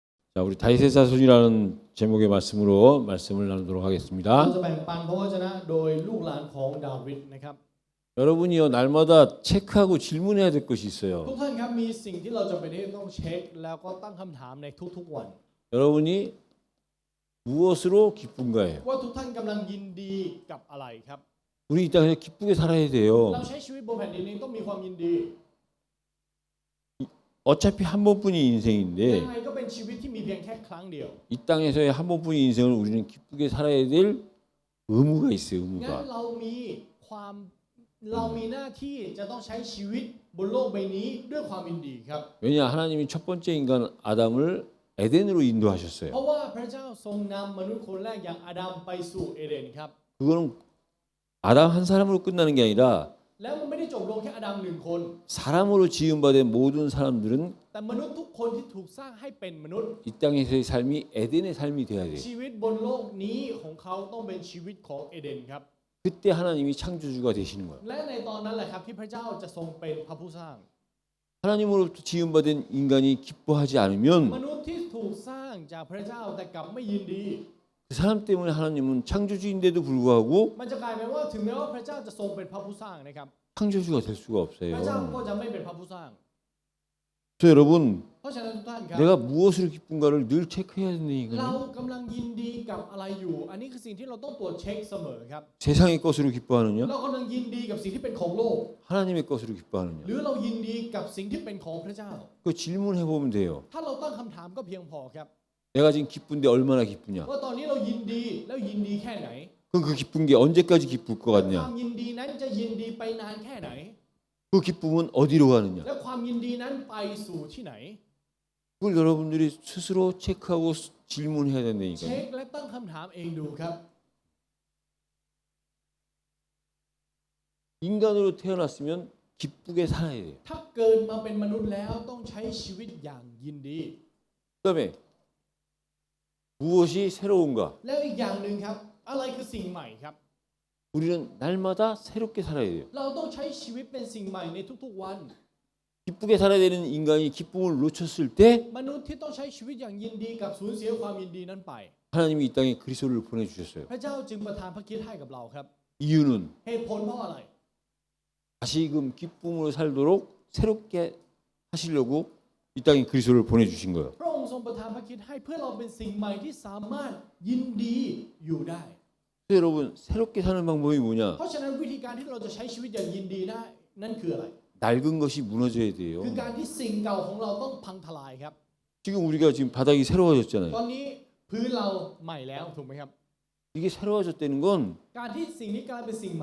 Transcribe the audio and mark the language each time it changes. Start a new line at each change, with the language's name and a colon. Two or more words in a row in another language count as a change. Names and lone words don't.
Korean: 자, 우리 다윗의 자손이라는 제목의 말씀으로 말씀을 나누도록
Thai: เรา
Korean: 하겠습니다.
Thai: จะแบ่งปันพระวจนะโดยลูกหลานของดาวิดนะครับ
Korean: 여러분이요 날마다 체크하고 질문해야 될 것이
Thai: ทุก
Korean: 있어요.
Thai: ท่านครับมีสิ่งที่เราจำเป็นที่ต้องเช็คแล้วก็ตั้งคำถามในทุกๆวัน
Korean: 여러분이 무엇으로 기쁜가요?
Thai: ว่าทุกท่านกำลังยินดีกับอะไรครับ
Korean: 우리 이 땅에서 기쁘게 살아야
Thai: เรา
Korean: 돼요.
Thai: ใช้ชีวิตบนแผ่นดินนี้ต้องมีความยินดี
Korean: 어차피 한 번뿐인
Thai: ยัง
Korean: 인생인데
Thai: ไงก็เป็นชีวิตที่มีเพียงแค่ครั้งเดียว
Korean: 이 땅에서의 한 번뿐인 인생을 우리는 기쁘게 살아야 될 의무가 있어요.
Thai: งั้น
Korean: 의무가.
Thai: เรามีหน้าที่จะต้องใช้ชีวิตบนโลกใบนี้ด้วยความยินดีครับ
Korean: 왜냐 하나님이 첫 번째 인간 아담을 에덴으로
Thai: เพ
Korean: 인도하셨어요.
Thai: ราะว่าพระเจ้าทรงนำมนุษย์คนแรกอย่างอาดัมไปสู่เอเดนครับ
Korean: 그거는 아담 한 사람으로 끝나는 게 아니라
Thai: แล้วมันไม่ได้จบลงแค่อาดัมหนึ่งคน
Korean: 사람으로 지음받은 모든 사람들은
Thai: แต่มนุษย์ทุกคนที่ถูกสร้างให้เป็นมนุษย์
Korean: 이 땅에서의 삶이 에덴의 삶이 돼야 돼요.
Thai: ชีวิตบนโลกนี้ของเขาต้องเป็นชีวิตของเอเดนครับ
Korean: 그때 하나님이 창조주가 되시는 거예요.
Thai: และในตอนนั้นแหละครับที่พระเจ้าจะทรงเป็นพระผู้สร้าง
Korean: 하나님으로부터 지음받은 인간이 기뻐하지 않으면
Thai: มนุษย์ที่ถูกสร้างจากพระเจ้าแต่กลับไม่ยินดี
Korean: 그 사람 때문에 하나님은 창조주인데도 불구하고
Thai: มันจะกลายเป็นว่าถึงแม้ว่าพระเจ้าจะทรงเป็นพระผู้สร้างนะครับ
Korean: 창조주가 될 수가
Thai: พระเจ้า
Korean: 없어요.
Thai: ก็จะไม่เป็นพระผู้สร้าง
Korean: 그래서 여러분
Thai: เพราะฉะนั้นทุกท่านครับ
Korean: 내가 무엇으로 기쁜가를 늘 체크해야
Thai: เรา
Korean: 된다니까요.
Thai: กำลังยินดีกับอะไรอยู่ อันนี้คือสิ่งที่เราต้องตรวจเช็คเสมอครับ
Korean: 세상의 것으로 기뻐하느냐
Thai: เรากำลังยินดีกับสิ่งที่เป็นของโลก
Korean: 하나님의 것으로
Thai: ห
Korean: 기뻐하느냐
Thai: รือเรายินดีกับสิ่งที่เป็นของพระเจ้า
Korean: 그 질문해 보면 돼요.
Thai: ถ้าเราตั้งคำถามก็เพียงพอครับ
Korean: 내가 지금 기쁜데 얼마나 기쁘냐?
Thai: ว่าตอนนี้เรายินดีแล้วยินดีแค่ไหน
Korean: 그럼 그 기쁜 게 언제까지 기쁠 것
Thai: ความ
Korean: 같냐?
Thai: ยินดีนั้นจะยินดีไปนานแค่ไหน
Korean: 그 기쁨은 어디로 가느냐?
Thai: และความยินดีนั้นไปสู่ที่ไหน
Korean: 그걸 여러분들이 스스로 체크하고 질문해야
Thai: เช็
Korean: 된다니까요.
Thai: คและตั้งคำถามเองดูครับ
Korean: 인간으로 태어났으면 기쁘게 살아야 돼요.
Thai: ถ้าเกิดมาเป็นมนุษย์แล้วต้องใช้ชีวิตอย่างยินดี
Korean: 그다음에 무엇이 새로운가?
Thai: แล้วอีกอย่างหนึ่งครับ อะไรคือสิ่งใหม่ครับ
Korean: 우리는 날마다 새롭게 살아야 돼요.
Thai: เราต้องใช้ชีวิตเป็นสิ่งใหม่ในทุกๆวัน
Korean: 기쁘게 살아야 되는 인간이 기쁨을 놓쳤을 때
Thai: มนุษย์ที่ต้องใช้ชีวิตอย่างยินดีกับสูญเสียความยินดีนั้นไป
Korean: 하나님이 이 땅에 그리스도를 보내주셨어요.
Thai: พระเจ้าจึงประทานพระคริสต์ให้กับเราครับ
Korean: 이유는
Thai: เหตุผลเพราะอะไร
Korean: 다시금 기쁨으로 살도록 새롭게 하시려고 이 땅에 그리스도를 보내주신 거예요.
Thai: พระองค์ทรงประทานพระคริสต์ให้เพื่อเราเป็นสิ่งใหม่ที่สามารถยินดีอยู่ได้
Korean: 그래서 여러분 새롭게 사는 방법이 뭐냐?
Thai: เพราะฉะนั้นวิธีการที่เราจะใช้ชีวิตอย่างยินดีได้นั่นคืออะไร
Korean: 낡은 것이 무너져야 돼요.
Thai: คือการที่สิ่งเก่าของเราต้องพังทลายครับ
Korean: 지금 우리가 지금 바닥이 새로워졌잖아요.
Thai: ตอนนี้พื้นเราใหม่แล้วถูกไหมครับ
Korean: 이게 새로워졌다는 건
Thai: การที่สิ่งนี้กลายเป็นสิ่งใหม่